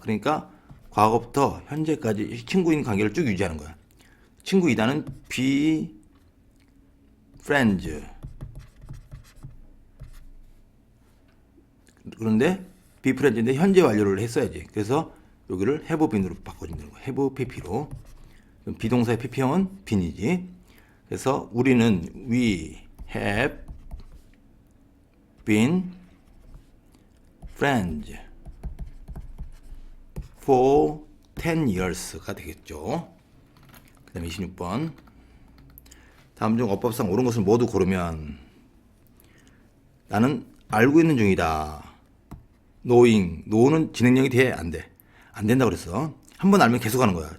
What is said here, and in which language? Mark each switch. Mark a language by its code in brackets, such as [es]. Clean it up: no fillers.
[ko] 그러니까 과거부터 현재까지 친구인 관계를 쭉 유지하는 거야. 친구이다는 [en] be friends. [ko] 그런데 [en] be friends [ko] 인데 현재 완료를 했어야지. 그래서 여기를 [en] have been [ko] 으로 바꿔준다는 거야. [en] have pp로. [ko] 비동사의 pp형은 been이지. 그래서 우리는 [en] we have been friends for 10 years가 되겠죠. [ko] 그 다음에 26번. 다음 중 어법상 옳은 것을 모두 고르면 나는 알고 있는 중이다. know는 진행형이 돼? 안 돼? 안 된다고 그랬어. 한 번 알면 계속 하는 거야.